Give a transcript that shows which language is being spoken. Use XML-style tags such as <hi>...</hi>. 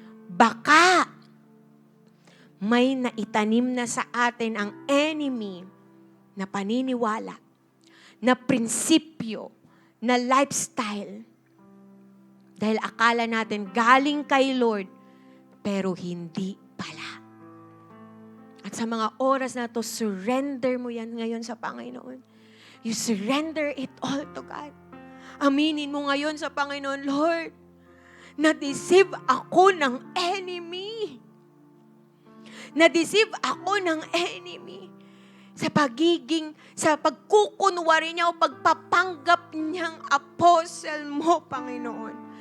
<tl>Baka may naitanim na sa atin ang enemy na paniniwala, na prinsipyo, na lifestyle. Dahil akala natin galing kay Lord, pero hindi pala. At sa mga oras na to, surrender mo yan ngayon sa Panginoon.</tl> <en>You surrender it all to God.</en> <tl>Aminin mo ngayon sa Panginoon, Lord, na-deceive ako ng enemy. Na-deceive ako ng enemy sa pagkukunwari niya o pagpapanggap niyang apostle mo, Panginoon.</tl>